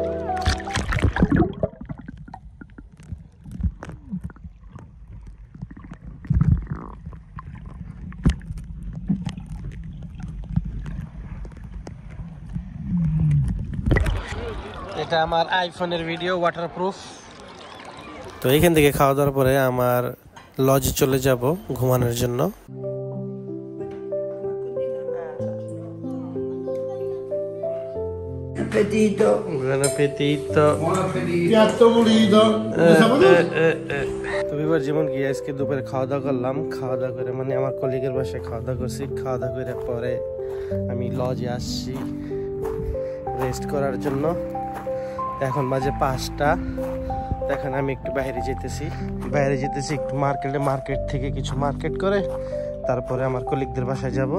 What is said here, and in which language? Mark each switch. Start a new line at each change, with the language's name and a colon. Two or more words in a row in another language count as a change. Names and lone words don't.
Bangla: এটা আমার আইফোনের ভিডিও, ওয়াটারপ্রুফ। তো এখান থেকে খাওয়া দাওয়ার পরে আমার লজে চলে যাব ঘুমানোর জন্য।
Italian: Appetito. Buon appetito. Buon appetito. Piatto pulito.
Bangla: তো এবার যেমন কি আজকে দুপুরে খাওয়া দাওয়া করলাম, খাওয়া দাওয়া করে মানে আমার কলিগের বাসায় খাওয়া দাওয়া করছি। খাওয়া দাওয়া করে পরে আমি লজে আসছি রেস্ট করার জন্য। এখন বাজে 5টা। এখন আমি একটু বাইরে যেতেছি একটু মার্কেট থেকে কিছু মার্কেট করে তারপরে আমার কলিগদের বাসায় যাব।